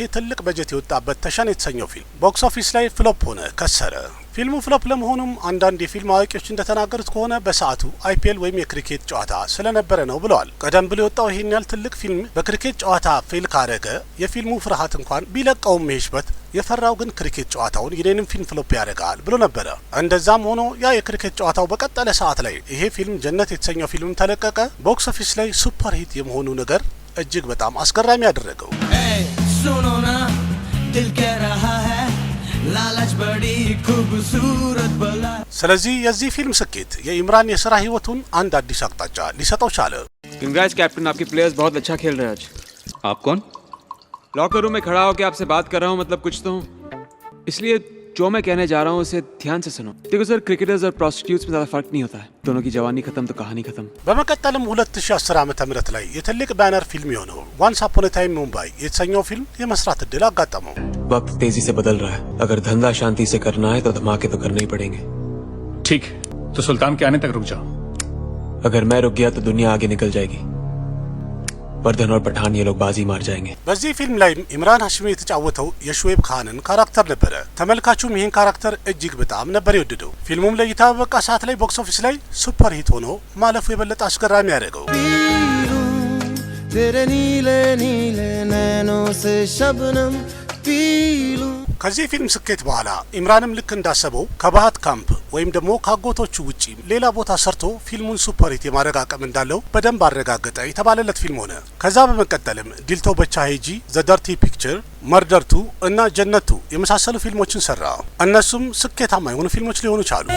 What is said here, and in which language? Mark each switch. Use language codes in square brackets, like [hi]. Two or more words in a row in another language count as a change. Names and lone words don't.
[am] ትልቅ በጀት የወጣበት ተሸን የተሰኘው ፊልም [en] box office [am] ላይ ፍሎፕ ሆነ፣ ከሰረ። ፊልሙ ፍሎፕ ለመሆኑም አንዳንድ የፊልም አዋቂዎች እንደተናገሩት ከሆነ በሰዓቱ አይፒኤል ወይም የክሪኬት ጨዋታ ስለነበረ ነው ብለዋል። ቀደም ብሎ የወጣው ይሄን ያህል ትልቅ ፊልም በክሪኬት ጨዋታ ፌል ካረገ የፊልሙ ፍርሃት እንኳን ቢለቀውም መሄሽ ባት የፈራው ግን ክሪኬት ጨዋታውን የኔንም ፊልም ፍሎፕ ያደርጋል ብሎ ነበረ። እንደዛም ሆኖ ያ የክሪኬት ጨዋታው በቀጠለ ሰዓት ላይ ይሄ ፊልም ጀነት የተሰኘው ፊልም ተለቀቀ። [en] box office [am] ላይ [en] super hit [am] የመሆኑ ነገር እጅግ በጣም አስገራሚ ያደረገው። [hi] सुनो ना दिल कह रहा है लालच बड़ी खूबसूरत बला। [am] ስለዚህ የዚህ ፊልም ስኬት የኢምራን የስራ ህይወቱን አንድ አዲስ አቅጣጫ ሊሰጠው ቻለ። [en] congrats captain, [hi] आपके प्लेयर्स बहुत अच्छा खेल रहे हैं आज। आप कौन? [en] locker room [hi] में खड़ा होकर आपसे बात कर रहा हूँ, मतलब कुछ तो हूँ, इसलिए जो मैं कहने जा रहा हूँ उसे ध्यान से सुनो। देखो सर, क्रिकेटर्स और प्रोस्टिट्यूट्स में ज़्यादा फर्क नहीं होता है। दोनों की जवानी खत्म तो कहानी खत्म। [am] በመቀጠልም 2010 ዓመተ ምህረት ላይ የትልቅ ባነር ፊልም የሆነው ዋንስ አፖን ኤ ታይም ሙምባይ የተሰኘው ፊልም የመስራት እድል አጋጠመው። [hi] वक्त तेजी से बदल रहा है, अगर धंधा शांति से करना है तो धमाके तो करने ही पड़ेंगे। ठीक, तो सुल्तान के आने तक रुक जाओ। अगर मैं रुक गया तो दुनिया आगे निकल जाएगी, वर्धन और पठान ये लोग बाजी मार जाएंगे। [am] በዚህ ፊልም ላይ ኢምራን ሃሽሚ የተጫወተው የሹዌብ ካንን ካራክተር ነበረ። ተመልካቹም ይህን ካራክተር እጅግ በጣም ነበር የወደደው። ፊልሙም ለእይታ በበቃ ሰዓት ላይ [en] box office [am] ላይ [en] super hit [am] ሆኖ ማለፉ የበለጠ አስገራሚ ያደረገው። [hi] तेरे नीले नीले नैनों से शबनम पी लूं। [am] ከዚህ ፊልም ስኬት በኋላ ኢምራንም ልክ እንዳሰበው ከባሃት ካምፕ ወይም ደግሞ ካጎቶቹ ውጪ ሌላ ቦታ ሰርቶ ፊልሙን [en] super hit [am] የማድረግ አቅም እንዳለው በደንብ አረጋገጠ የተባለለት ፊልም ሆነ። ከዛ በመቀጠልም ዲልቶ በቻ ሄጂ፣ ዘ ደርቲ ፒክቸር፣ መርደርቱ እና ጀነቱ የመሳሰሉ ፊልሞችን ሰራ። እነሱም ስኬታማ የሆኑ ፊልሞች ሊሆኑ ቻሉ።